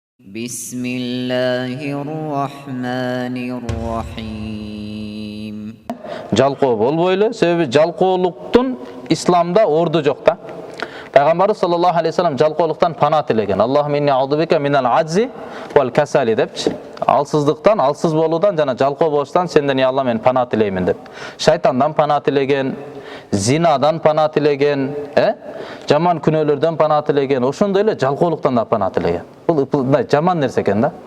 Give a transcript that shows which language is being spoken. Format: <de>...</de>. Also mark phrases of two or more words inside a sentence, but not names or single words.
<ar>بسم الله الرحمن الرحيم.</ar> <ky>Жалкоо болбойлу, себеби жалкоолуктун исламда орду жок да. Пайгамбарыбыз</ky> <ar>صلى الله عليه وسلم</ar> <ky>жалкоолуктан пана тилеген.</ky> <ar>اللهم إني أعوذ بك من العجز والكسل депчи.</ar> <ky>Алсыздыктан, алсыз болуудан жана жалкоо болуштан сенден я Алла мен пана тилеймин деп. Шайтандан пана тилеген, зинадан пана тилеген, жаман күнөөлөрдөн пана тилеген, ошондой эле жалкоолуктан да пана тилеген. Бул жаман нерсе экен да.</ky>